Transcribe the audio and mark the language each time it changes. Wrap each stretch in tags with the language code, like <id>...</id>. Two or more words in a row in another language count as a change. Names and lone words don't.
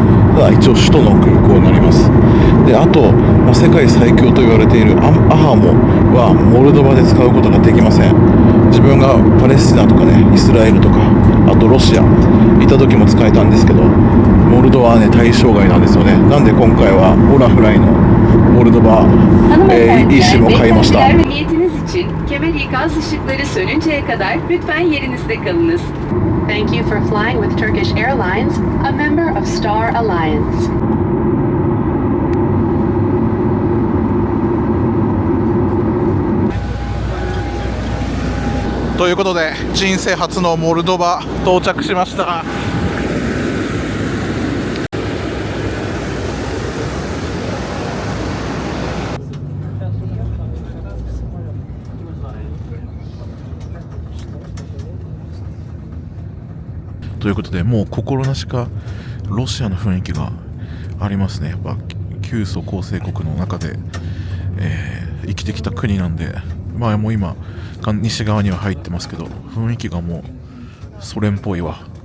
<ja>ただ一応首都の空港になります。で、あと、世界最強と言われているアハモはモルドバで使うことができません。自分がパレスチナとかね、イスラエルとか、あとロシアいた時も使えたんですけど、モルドバはね、対象外なんですよね。なんで今回はオラフライのモルドバ、eSIM を買いました。</ja> <tr>Niyetiniz için kemer ikaz ışıkları sönünceye kadar lütfen yerinizde kalınız.</tr> <en>Thank you for flying with Turkish Airlines, a member of Star Alliance.</en> <ja>ということで、人生初のモルドバ到着しました。ということで、もう心なしかロシアの雰囲気がありますね。やっぱ旧ソ構成国の中で、生きてきた国なんで、もう今西側には入ってますけど、雰囲気がもうソ連っぽいわ。</ja>